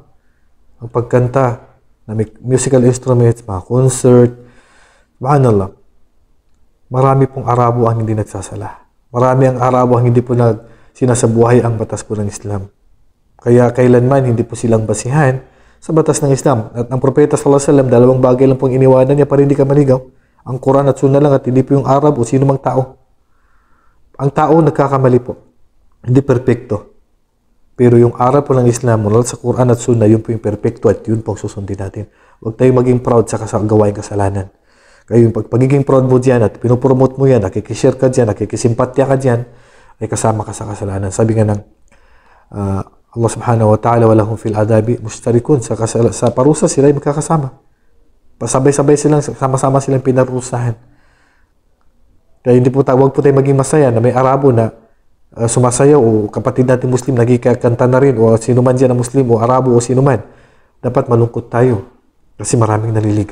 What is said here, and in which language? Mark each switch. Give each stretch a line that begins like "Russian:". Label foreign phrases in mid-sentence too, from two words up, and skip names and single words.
Filipino: Ang pagkanta, na may
English: musical instruments,
Filipino: mga concert, subhanallah. Marami pong Arabo ang hindi nagsasala. Marami ang Arabo ang hindi po sinasabuhay ang batas po ng Islam. Kaya kailanman hindi po silang basihan sa batas ng Islam. At ang Propeta
Arabic: صلى الله عليه وسلم,
Filipino: dalawang bagay lang pong iniwanan niya para hindi ka maligaw. Ang Quran at Sunnah lang at hindi po yung Arab o sino mang tao. Ang tao nagkakamali po. Hindi perpekto. Pero yung aral po ng Islam, mula sa Quran at Sunnah, yun po yung perfecto at yun po ang susundin natin. Huwag tayong maging proud sa gawain kasalanan. Kaya yung pagiging proud mo dyan at pinopromote mo yan, nakikishare ka dyan, nakikisimpatya ka dyan, ay kasama ka sa kasalanan. Sabi nga ng Allah
Arabic: سبحانه وتعالى، ولهم في العذاب مشتركون.
Filipino: Sa parusa sila ay magkakasama. Pasabay-sabay silang, sama-sama silang pinarusahan. Kaya huwag po tayong maging masaya na may Arabo na sumasayaw o kapatid natin Muslim nagkikanta na rin o sino man dyan na Muslim o Arabo o sino man. Dapat malungkot tayo kasi maraming naliligaw.